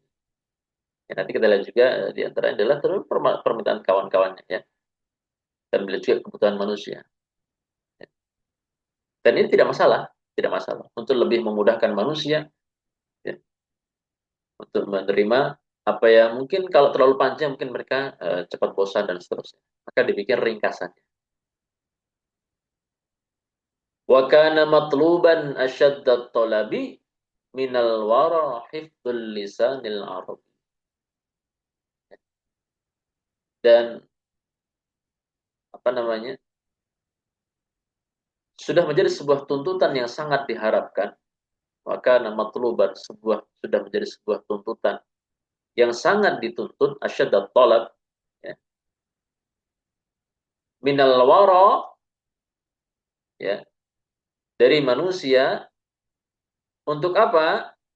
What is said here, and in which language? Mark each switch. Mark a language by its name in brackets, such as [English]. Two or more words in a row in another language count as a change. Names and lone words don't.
[Indonesian] Ya, nanti kita lihat juga di antara adalah terus permintaan kawan-kawannya, ya, dan beliau juga kebutuhan manusia. Dan ini tidak masalah, tidak masalah untuk lebih memudahkan manusia, ya, untuk menerima apa yang mungkin kalau terlalu panjang mungkin mereka cepat bosan dan seterusnya. Maka dibikin ringkasannya. [Arabic] وكان مطلوبا أشد طلب من الورى حفظ لسان العرب. [Indonesian] Dan apa namanya? Sudah menjadi sebuah tuntutan yang sangat diharapkan. Maka nama matluban sudah menjadi sebuah tuntutan yang sangat dituntut [Arabic] أشد طلب, [Indonesian] ya, [Arabic] من الورى, [Indonesian] ya, dari manusia untuk apa?